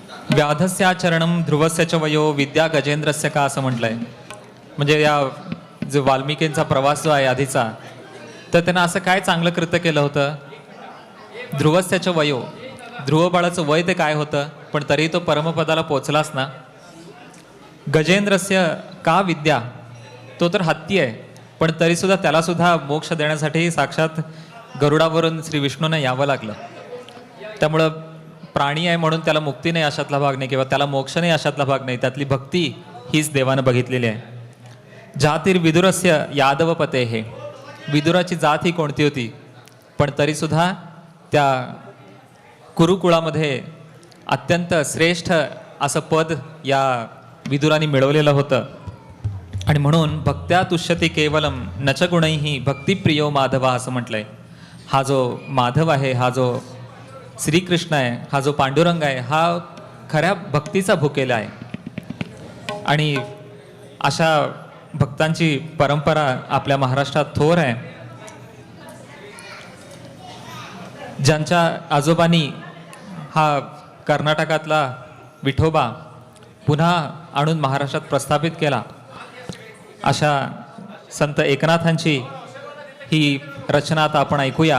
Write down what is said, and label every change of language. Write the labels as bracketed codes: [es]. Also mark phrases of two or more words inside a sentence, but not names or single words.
[sa] व्याधस्याचरणम ध्रुवस्य च वयो विद्या गजेंद्रस्य का [mr] असं म्हटलंय. म्हणजे या जो वाल्मिकींचा प्रवास जो आहे आधीचा, तर त्यांना असं काय चांगलं कृत्य केलं होतं. [sa] ध्रुवस्य च वयो, [mr] ध्रुव बाळाचं वय ते काय होतं, पण तरी तो परमपदाला पोचलाच ना. [sa] गजेंद्रस्य का विद्या, [mr] तो तर हत्ती आहे, पण तरीसुद्धा त्यालासुद्धा मोक्ष देण्यासाठी साक्षात गरुडावरून श्री विष्णूंना यावं लागलं. त्यामुळं प्राणी आहे म्हणून त्याला मुक्ती नाही अशातला भाग नाही, किंवा त्याला मोक्ष नाही अशातला भाग नाही. त्यातली भक्ती हीच देवानं बघितलेली आहे. [sa] जातीर विदुरस्य यादवपते [mr] हे, विदुराची जात ही कोणती होती, पण तरीसुद्धा त्या कुरुकुळामध्ये अत्यंत श्रेष्ठ असं पद या विदुराने मिळवलेलं होतं. आणि म्हणून [sa] भक्त्या तुष्यती केवलम नच गुणैही भक्तिप्रियो माधव [mr] असं म्हटलंय. हा जो माधव आहे, हा जो श्रीकृष्ण आहे, हा जो पांडुरंग आहे, हा खऱ्या भक्तीचा भुकेला आहे. आणि अशा भक्तांची परंपरा आपल्या महाराष्ट्रात थोर आहे. ज्यांच्या आजोबांनी हा कर्नाटकातला विठोबा पुन्हा आणून महाराष्ट्रात प्रस्थापित केला, अशा संत एकनाथांची ही रचना आता आपण ऐकूया.